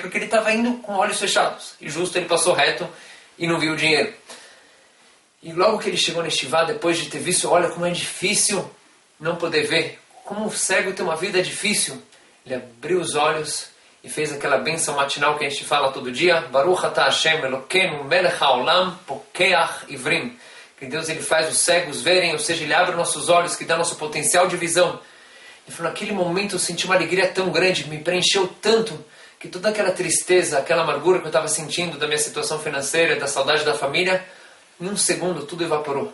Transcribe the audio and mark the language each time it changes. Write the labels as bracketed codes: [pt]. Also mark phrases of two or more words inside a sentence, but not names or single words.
[pt] Porque ele estava indo com olhos fechados. E justo ele passou reto e não viu o dinheiro. E logo que ele chegou na Yeshiva, depois de ter visto, olha como é difícil não poder ver. Como o cego tem uma vida difícil. Ele abriu os olhos e fez aquela bênção matinal que a gente fala todo dia. [he] ברוך אתה השם אלוקינו מלך העולם פוקח עורים. [pt] Que Deus ele faz os cegos verem, ou seja, ele abre nossos olhos, que dá nosso potencial de visão. Ele falou, naquele momento eu senti uma alegria tão grande, me preencheu tanto, que toda aquela tristeza, aquela amargura que eu estava sentindo da minha situação financeira, da saudade da família, em um segundo tudo evaporou.